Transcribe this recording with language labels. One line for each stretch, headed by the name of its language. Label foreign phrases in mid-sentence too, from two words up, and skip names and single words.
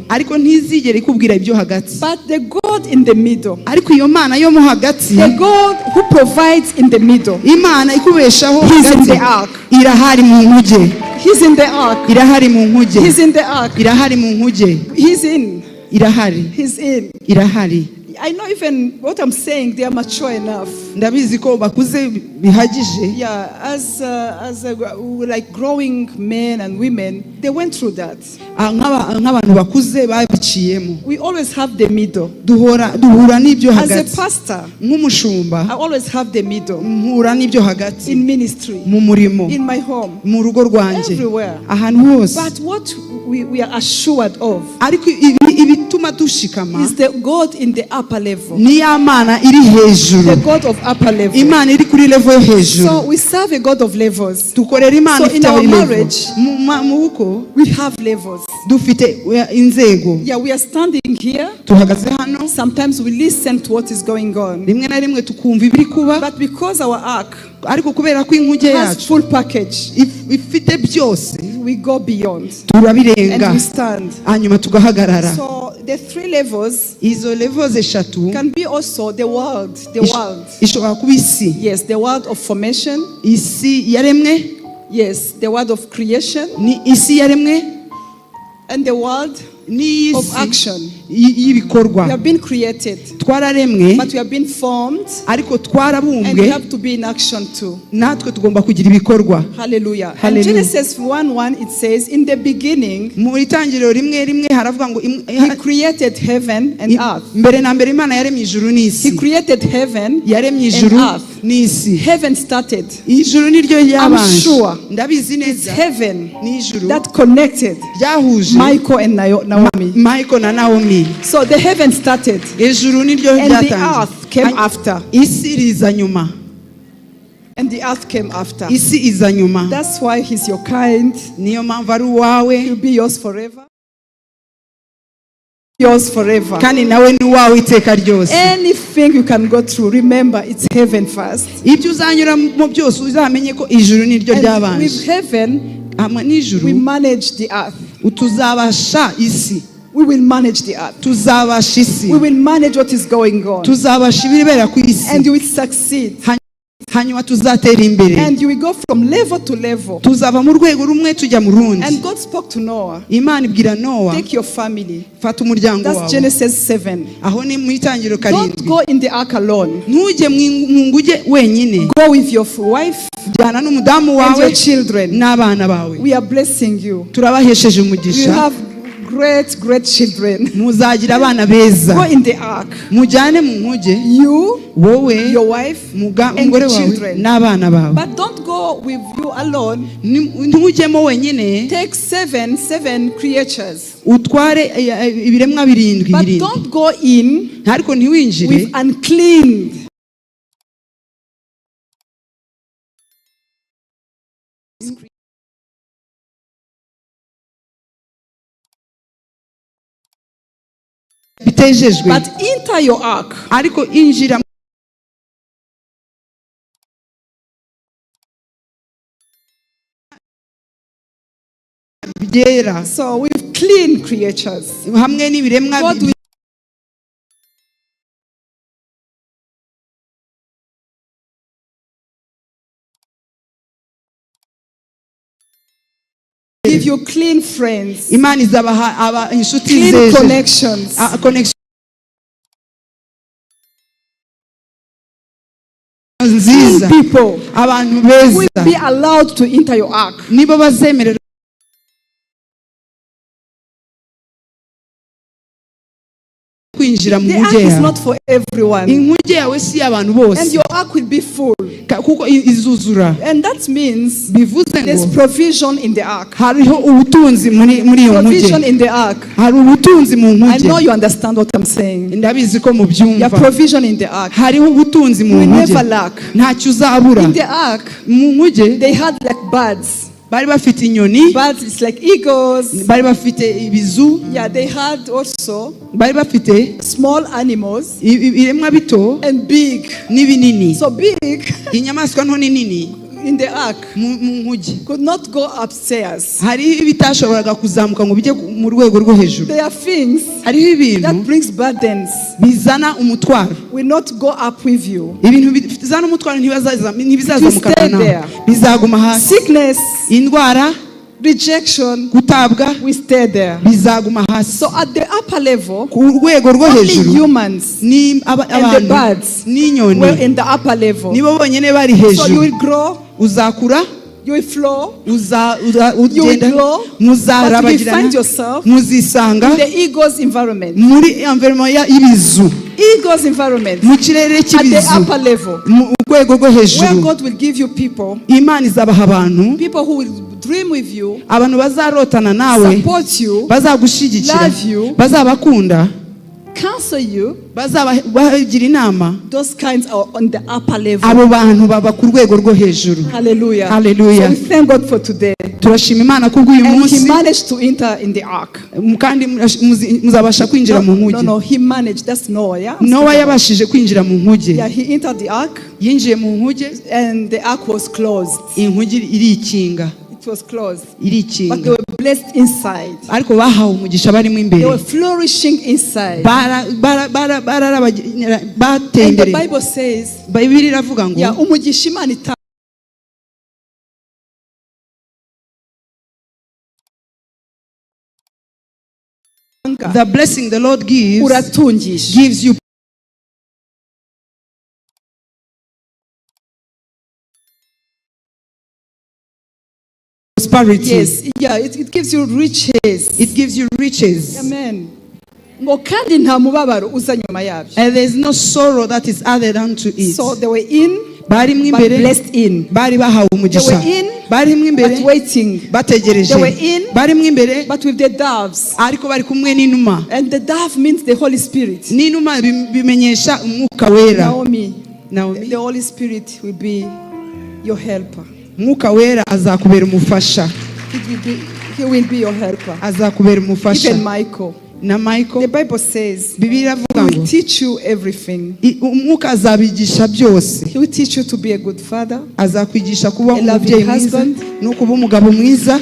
Kinyarwanda: ariko ntizigere ikubwira ibyo hagati.
English: But the God in the middle,
Kinyarwanda: ariko iyo Mana yo mo hagati,
English: the God who provides in the middle,
Kinyarwanda: Imana ikubeshaho
English: He's in
Kinyarwanda: hagati,
English: the ark.
Kinyarwanda: irahari mu nkuge.
English: He's in the ark.
Kinyarwanda: irahari mu nkuge.
English: He's in the ark.
Kinyarwanda: irahari mu nkuge.
English: He's in.
Kinyarwanda: irahari.
English: He's in.
Kinyarwanda: irahari.
English: I know even what I'm saying, they are mature enough.
Kinyarwanda: ndabizi ko bakuze bihagije.
English: Yeah, as like growing men and women, they went through that.
Kinyarwanda: nk'abantu bakuze babiciyemo.
English: We always have the middle.
Kinyarwanda: duhura n'ibyo
English: As a
Kinyarwanda: hagati.
English: pastor,
Kinyarwanda: nk'umushumba
English: I always have the middle.
Kinyarwanda: mpura n'ibyo hagati.
English: In ministry,
Kinyarwanda: mu murimo,
English: in my home,
Kinyarwanda: mu rugo rwanjye,
English: everywhere.
Kinyarwanda: ahantu hose.
English: But what we are assured of
Kinyarwanda: ariko ibituma dushikama
English: is the God in the upper level.
Kinyarwanda: ni ya Mana iri hejuru.
English: The God of upper level.
Kinyarwanda: Imana iri kuri level yo hejuru.
English: So we serve a God of levels.
Kinyarwanda: dukorera Imana
English: So in
Kinyarwanda: ifite
English: our level. marriage,
Kinyarwanda: mu buko
English: we have levels.
Kinyarwanda: dufite inzego.
English: Yeah, we are standing here.
Kinyarwanda: tuhagaze hano.
English: Sometimes we listen to what is going on.
Kinyarwanda: rimwe na rimwe tukumva ibiri kuba.
English: But because our ark
Kinyarwanda: ariko kubera ko inkuge
English: has
Kinyarwanda: yacu
English: full package,
Kinyarwanda: ifite byose,
English: we go beyond
Kinyarwanda: turabirenga
English: and we stand.
Kinyarwanda: hanyuma tugahagarara.
English: So the three levels
Kinyarwanda: izo levels eshatu
English: can be also the world. The world.
Kinyarwanda: ishobora kuba isi.
English: Yes, the world of formation.
Kinyarwanda: isi yaremwe.
English: Yes, the world of creation.
Kinyarwanda: ni isi yaremwe.
English: And the world
Kinyarwanda: ni
English: of
Kinyarwanda: isi
English: action.
Kinyarwanda: y'ibikorwa.
English: We have been created,
Kinyarwanda: twararemwe
English: but we have been formed,
Kinyarwanda: ariko
English: and we
Kinyarwanda: twarabumbwe.
English: have to be in action too.
Kinyarwanda: natwe tugomba kugira ibikorwa.
English: Hallelujah. And
Kinyarwanda: Hallelujah.
English: Genesis 1:1 it says, in the beginning,
Kinyarwanda: mu itangiriro rimwe haravuga ngo
English: He created heaven and earth.
Kinyarwanda: mbere na mbere Imana yaremye ijuru
English: He
Kinyarwanda: n'isi.
English: created heaven
Kinyarwanda: yaremye
English: and
Kinyarwanda: ijuru
English: earth.
Kinyarwanda: n'isi.
English: Heaven started.
Kinyarwanda: ijuru niryo ryabanje.
English: sure
Kinyarwanda: ndabizi
English: It's
Kinyarwanda: neza
English: heaven
Kinyarwanda: ni ijuru
English: that connected
Kinyarwanda: ryahuje
English: Michael and Naomi.
Kinyarwanda: Michael na Naomi.
English: So the heaven started,
Kinyarwanda: ijuru niryo
English: and the
Kinyarwanda: ryatangiye.
English: earth came after.
Kinyarwanda: isi riza nyuma.
English: And the earth came after.
Kinyarwanda: isi iza nyuma.
English: That's why He's your kind.
Kinyarwanda: niyo mpamvu ari uwawe
English: He'll be yours forever. Yours forever.
Kinyarwanda: kandi nawe ni uwawe iteka ryose.
English: Anything you can go through, remember it's heaven first.
Kinyarwanda: ibyo uzanyura mu byose uzamenye ko ijuru niryo
English: And
Kinyarwanda: ryabanje.
English: with heaven,
Kinyarwanda: hamwe
English: we
Kinyarwanda: n'ijuru
English: manage the earth.
Kinyarwanda: tuzabasha isi.
English: We will manage the earth.
Kinyarwanda: tuzabasha isi.
English: We will manage what is going on.
Kinyarwanda: tuzabasha ibibera ku isi.
English: And you will succeed.
Kinyarwanda: hanyuma tuzatera imbere.
English: And you will go from level to level.
Kinyarwanda: tuzava mu rwego rumwe tujya mu rundi.
English: And God spoke to Noah.
Kinyarwanda: Imana ibwira Nowa,
English: Take your family.
Kinyarwanda: fata umuryango
English: That's
Kinyarwanda: wawe.
English: Genesis 7.
Kinyarwanda: aho ni mu itangiriro
English: Don't
Kinyarwanda: karindwi.
English: go in the ark alone.
Kinyarwanda: ntujye mu nguge wenyine.
English: Go with your wife
Kinyarwanda: jyana n'umudamu
English: and
Kinyarwanda: wawe
English: your children.
Kinyarwanda: n'abana bawe.
English: We are blessing you.
Kinyarwanda: turabahesheje
English: You
Kinyarwanda: umugisha.
English: have great children.
Kinyarwanda: muzagira abana beza.
English: Go in the ark.
Kinyarwanda: Mujyane mu nkuge.
English: You,
Kinyarwanda: wowe,
English: your wife, and
Kinyarwanda: umugore
English: the
Kinyarwanda: wawe
English: children.
Kinyarwanda: n'abana bawe.
English: But don't go with you alone.
Kinyarwanda: Ntujyemo wenyine.
English: Take seven creatures.
Kinyarwanda: Utware ibiremwa birindwi.
English: But don't go in
Kinyarwanda: ariko ntiwinjire
English: with unclean.
Kinyarwanda: bitejejwe.
English: But enter your ark.
Kinyarwanda: Ariko injira byera.
English: So with clean creatures.
Kinyarwanda: Hamwe n'ibiremwa
English: God will give you clean friends.
Kinyarwanda: Imana izabaha inshuti
English: Clean
Kinyarwanda: zeje.
English: connections.
Kinyarwanda: Connection nziza.
English: Clean people
Kinyarwanda: Abantu
English: will
Kinyarwanda: beza.
English: be allowed to enter your ark.
Kinyarwanda: Nibo bazemerera kwinjira mu
English: The ark
Kinyarwanda: nkuge
English: is
Kinyarwanda: yawe.
English: not for everyone.
Kinyarwanda: Inkuge yawe si abantu
English: And
Kinyarwanda: bose.
English: your ark will be full.
Kinyarwanda: Kuko izuzura.
English: And that means
Kinyarwanda: Bivuze
English: there's
Kinyarwanda: ngo
English: provision in the ark.
Kinyarwanda: hariho ubutunzi muri iyo
English: Provision
Kinyarwanda: nkuge.
English: in the ark.
Kinyarwanda: Hari ubutunzi mu
English: I know
Kinyarwanda: nkuge.
English: you understand what I'm saying.
Kinyarwanda: Ndabizi ko
English: Your
Kinyarwanda: mubyumva.
English: provision in the ark.
Kinyarwanda: Hariho ubutunzi mu
English: You will
Kinyarwanda: nkuge.
English: never lack.
Kinyarwanda: Ntacyo uzabura.
English: In the ark,
Kinyarwanda: Mu nkuge
English: they had like birds.
Kinyarwanda: bari bafite inyoni.
English: Birds, it's like eagles.
Kinyarwanda: Bari bafite ibizu.
English: Yeah, they had also
Kinyarwanda: Bari bafite
English: small animals
Kinyarwanda: ibiremwa bito
English: and big.
Kinyarwanda: n'ibinini.
English: So big
Kinyarwanda: Inyamaswa nto n'inini
English: in the ark
Kinyarwanda: mu nkuge.
English: could not go upstairs.
Kinyarwanda: Hariho ibitashoboraga kuzamuka ngo bijye mu rwego rwo hejuru.
English: There are things
Kinyarwanda: Hariho ibintu
English: that brings burdens
Kinyarwanda: bizana umutwaro.
English: will not go up with you.
Kinyarwanda: Ibintu bizana umutwaro ntibizazamuka
English: stay
Kinyarwanda: nawe.
English: there.
Kinyarwanda: Bizaguma hasi.
English: Sickness,
Kinyarwanda: Indwara,
English: rejection,
Kinyarwanda: gutabwa
English: we stay there.
Kinyarwanda: bizaguma hasi.
English: So at the upper level,
Kinyarwanda: Ku rwego rwo
English: only
Kinyarwanda: hejuru
English: humans
Kinyarwanda: ni
English: and the
Kinyarwanda: abantu
English: birds were
Kinyarwanda: n'inyoni
English: in the upper level.
Kinyarwanda: nibo bonyine bari
English: So you
Kinyarwanda: hejuru.
English: will grow,
Kinyarwanda: Uzakura,
English: you will flow,
Kinyarwanda: ugenda,
English: grow, but you
Kinyarwanda: muzarabagirana,
English: find yourself
Kinyarwanda: muzisanga
English: in the eagle's environment.
Kinyarwanda: muri environment y'ibizu,
English: Eagle's environment
Kinyarwanda: mu kirere
English: at the
Kinyarwanda: cy'ibizu,
English: upper level,
Kinyarwanda: mu rwego rwo
English: where
Kinyarwanda: hejuru.
English: God will give you people,
Kinyarwanda: Imana izabaha abantu,
English: people who will dream with you,
Kinyarwanda: abantu bazarotana nawe,
English: support you,
Kinyarwanda: bazagushyigikira,
English: love you,
Kinyarwanda: bazabakunda,
English: counsel you.
Kinyarwanda: bazabagira inama.
English: Those kinds are on the upper level.
Kinyarwanda: Abo bantu baba ku rwego rwo hejuru.
English: Hallelujah.
Kinyarwanda: Hallelujah.
English: So we thank God for today.
Kinyarwanda: Turashima Imana kubw'uyu
English: And he
Kinyarwanda: munsi,
English: managed to enter in the ark.
Kinyarwanda: kandi muzabasha kwinjira mu nkuge.
English: No, he managed. That's Noah, yeah?
Kinyarwanda: Nowa yabashije kwinjira mu nkuge.
English: Yeah, he entered the ark
Kinyarwanda: Yinjiye mu nkuge,
English: and the ark was closed.
Kinyarwanda: inkuge irikinga.
English: It was closed. But
Kinyarwanda: Irikinga.
English: they were blessed inside.
Kinyarwanda: Ariko bahawe umugisha barimo
English: They
Kinyarwanda: imbere.
English: were flourishing inside.
Kinyarwanda: Bateye
English: And the
Kinyarwanda: imbere.
English: Bible says,
Kinyarwanda: Bibiri iravuga ngo yeah, umugisha Imana itanga
English: the blessing the Lord
Kinyarwanda: uratungisha.
English: gives you prosperity. Yes, yeah, it gives you riches. It gives you riches. Amen.
Kinyarwanda: Ngo kandi nta mubabaro uza nyuma yabyo.
English: And there is no sorrow that is added unto it. So they were in,
Kinyarwanda: Barimo
English: but
Kinyarwanda: imbere,
English: blessed in.
Kinyarwanda: bari bahawe umugisha.
English: They were in,
Kinyarwanda: Barimo imbere,
English: but waiting.
Kinyarwanda: bategereje.
English: They were in,
Kinyarwanda: Barimo imbere,
English: but with the doves.
Kinyarwanda: ariko bari kumwe n'inuma.
English: And the dove means the Holy Spirit.
Kinyarwanda: N'inuma bimenyesha umwuka wera.
English: Naomi,
Kinyarwanda: Naomi,
English: the Holy Spirit will be your helper.
Kinyarwanda: umwuka wera azakubera umufasha.
English: He will be your helper.
Kinyarwanda: Azakubera umufasha.
English: Even Michael.
Kinyarwanda: Na Michael,
English: The Bible says,
Kinyarwanda: Bibiliya
English: he
Kinyarwanda: iravuga
English: will
Kinyarwanda: ngo
English: teach you everything.
Kinyarwanda: umwuka azabigisha byose.
English: He will teach you to be a good father,
Kinyarwanda: Azakwigisha kuba
English: A loving
Kinyarwanda: umubyeyi mwiza
English: husband.
Kinyarwanda: no kuba umugabo mwiza,